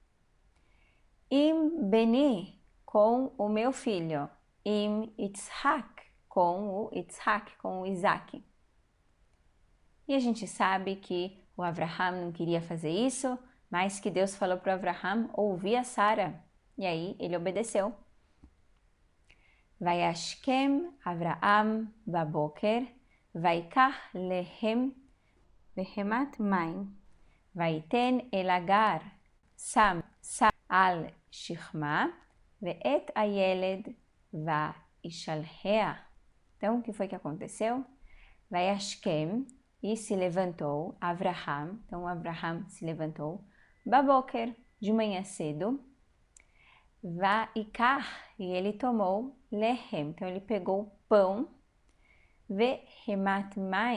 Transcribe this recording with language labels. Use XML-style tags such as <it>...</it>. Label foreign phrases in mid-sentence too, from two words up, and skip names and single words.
<he>עם בני,</he> <pt>com o meu filho.</pt> <he>עם יצחק,</he> <pt>com o Isaac. E a gente sabe que o Avraham não queria fazer isso, mas que Deus falou para o Avraham ouvir a Sara. E aí ele obedeceu.</pt> <he>וישכם אברהם בבוקר, ויקח לחם בחמת מים, ויתן אל הגר שם על שכמה, ואת הילד וישלחה.</he> <pt>Então, o que foi que aconteceu? Vayashkem, e se levantou, Avraham, então Avraham se levantou, baboker, de manhã cedo, vaikach, e ele tomou lehem, então ele pegou pão,</pt> <he>וחמת מים.</he>